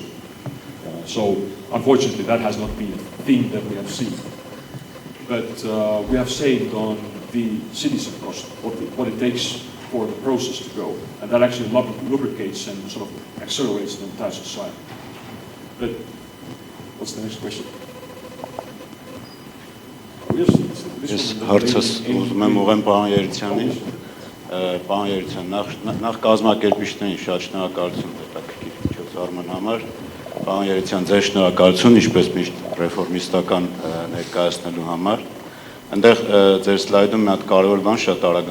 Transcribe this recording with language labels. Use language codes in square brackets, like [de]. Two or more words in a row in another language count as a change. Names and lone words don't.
[en] So, unfortunately, that has not been a thing that we have seen. But we have saved on the citizen cost, what it takes for the process to go. And that actually lubricates and sort of accelerates the entire society. But what's the next question? [hy] Ես հարցս ուզում եմ ուղղեմ պարոն Երիցյանին, նախ կազմակերպիչներին շատ շնորհակալություն հետաքրքիր միջոցառման համար, պարոն Երիցյան, ձեր շնորհակալություն ինչպես միշտ ռեֆորմիստական ներկայացնելու համար, այնտեղ ձեր սլայդում մի հատ կարևոր բան շատ արագ